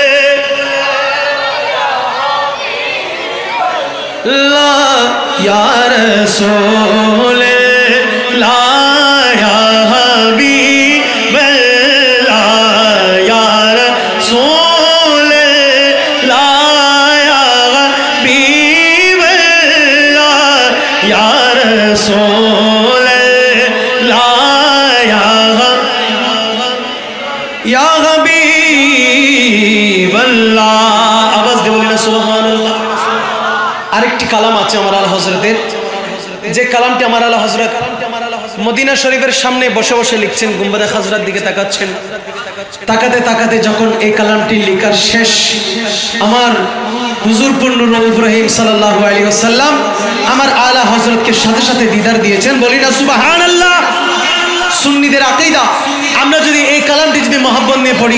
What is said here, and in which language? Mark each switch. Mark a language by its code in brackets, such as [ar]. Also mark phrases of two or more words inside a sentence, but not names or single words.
[ar] اللہ یا رسول اللہ یا حبیب اللہ یا رسول اللہ یا حبیب اللہ یا رسول اللہ یا [ur] حبیب اللہ آواز دے بولنا سبحان اللہ [bn] আরেকটি কালাম আছে আমার আলা হযরতের যে কালামটি আমার আলা হযরত মদিনা শরীফের সামনে বসে বসে লিখছেন গুম্বাদে খাজরার দিকে তাকাচ্ছেন তাকাতে তাকাতে যখন এই কালামটি লেখার শেষ আমার হুজুর পূর্ণ রউফ রহিম সাল্লাল্লাহু আলাইহি ওয়াসাল্লাম আমার আলা হযরতকে সাথে সাথে দিদার দিয়েছেন বলি না সুবহানাল্লাহ সুন্নিদের আকীদা আমরা যদি এই কালামটি যদি মহব্বত নিয়ে পড়ি